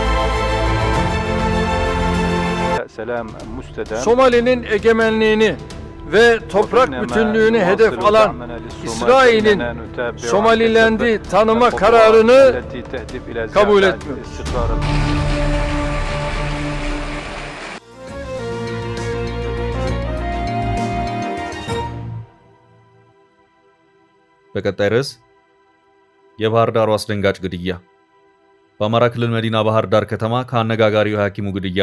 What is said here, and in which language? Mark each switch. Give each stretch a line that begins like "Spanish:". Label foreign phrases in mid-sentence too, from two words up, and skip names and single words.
Turkish: Somali'nin egemenliğini ve toprak bütünlüğünü hedef alan İsrail'in Somaliland'i tanıma kararını kabul etmiyoruz.
Amharic: በቀጣይ ርዕስ የባህር ዳሩ አስደንጋጭ ግድያ። በአማራ ክልል መዲና ባህር ዳር ከተማ ከአነጋጋሪው የሐኪሙ ግድያ